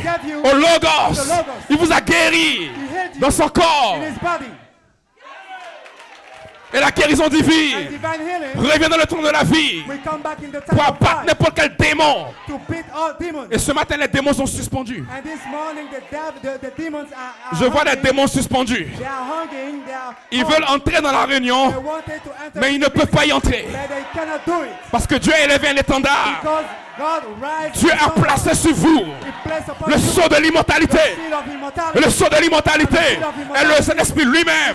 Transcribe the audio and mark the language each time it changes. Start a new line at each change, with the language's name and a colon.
English: gave you
French: au Logos.
English: the Logos.
French: Il vous a guéri
English: He healed you
French: dans son corps.
English: in His body.
French: Et la guérison
English: and
French: divine
English: divine healing
French: revient dans le temps de la vie
English: will come back in the
French: pour
English: time of
French: abattre
English: life
French: n'importe quel démon.
English: to beat all demons.
French: Et ce matin, les démons sont suspendus.
English: And this morning, the demons are
French: Je vois les
English: hungry.
French: démons suspendus.
English: They are hungry. They are
French: Ils
English: hungry.
French: veulent entrer dans la réunion,
English: They wanted to enter,
French: mais ils ne peuvent pas y entrer.
English: but they cannot do it
French: Parce que Dieu a élevé un étendard.
English: because God rises.
French: Dieu a placé sur vous
English: He placed upon
French: le
English: you
French: sceau de
English: the
French: l'immortalité.
English: seal of immortality.
French: Le sceau de l'immortalité est le Saint-Esprit lui-même.